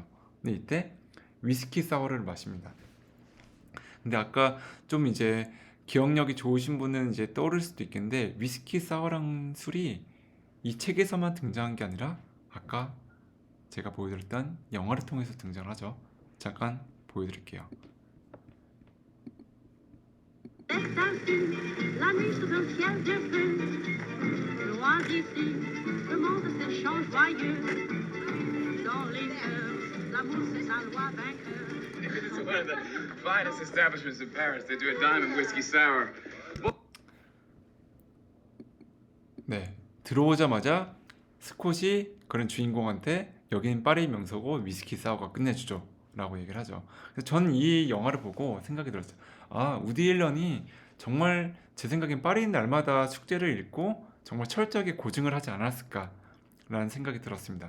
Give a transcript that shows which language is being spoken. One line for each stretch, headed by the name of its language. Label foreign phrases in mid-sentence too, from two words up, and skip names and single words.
Korean: 근데 이때 위스키 사워를 마십니다. 근데 아까 좀 이제 기억력이 좋으신 분은 이제 떠오를 수도 있겠는데 위스키 사워랑 술이 이 책에서만 등장한 게 아니라 아까 제가 보여드렸던 영화를 통해서 등장하죠. 잠깐 보여드릴게요.
French: La nuit sous un ciel de feu, loin d'ici, le monde s'échange joyeux. Dans les cœurs, l'amour c'est sa loi vainqueur.
English: It's one of the finest establishments in Paris. They do a diamond whiskey sour.
Korean: 네, 들어오자마자 스콧이 그런 주인공한테 여기는 파리 명소고 위스키 사워가 끝내주죠 라고 얘기를 하죠. 그래서 저는 이 영화를 보고 생각이 들었어요. 우디 앨런이 정말 제 생각엔 파리는 날마다 축제를 읽고 정말 철저하게 고증을 하지 않았을까라는 생각이 들었습니다.